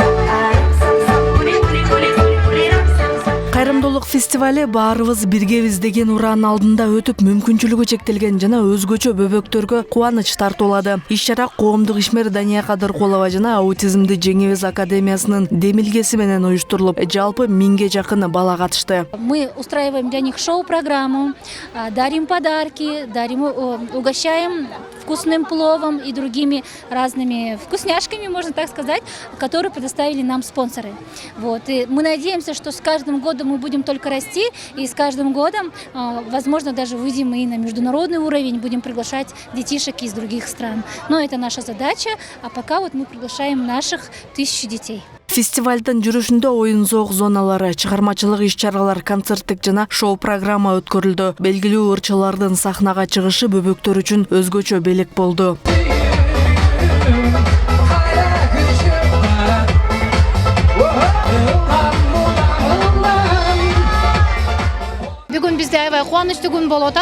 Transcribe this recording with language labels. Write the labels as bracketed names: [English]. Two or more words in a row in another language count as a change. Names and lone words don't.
[Kyrgyz] Кайрымдуулук фестивали баарыбыз биргебиз деген ураанын алдында өтүп, мүмкүнчүлүгү чектелген жана өзгөчө бөбөктөргө кубаныч тартуулады. Иш-чара коомдук ишмер Дания Кадыркулова жана Аутизмди жеңебиз академиясынын демилгеси менен уюштурулуп, жалпы 1000ге жакын бала катышты. [Russian] Мы устраиваем для них шоу-программу, дарим подарки, угощаем вкусным пловом и другими разными вкусняшками, можно так сказать, которые предоставили нам спонсоры. Вот. И мы надеемся, что с каждым годом мы будем только расти, и с каждым годом, возможно, даже выйдем и на международный уровень, будем приглашать детишек из других стран. Но это наша задача, а пока вот мы приглашаем наших 1000 детей. [Kyrgyz] Фестивалдын жүрүшүндө оюн-зоок зоналары, чыгармачылык иш-чаралар, концерттик жана шоу-программа өткөрүлдү. Белгилүү ырчылардын сахнага чыгышы бөбөктөр үчүн өзгөчө белек болду. Бүгүн бизде аябай кубанычтуу күн болуп атат.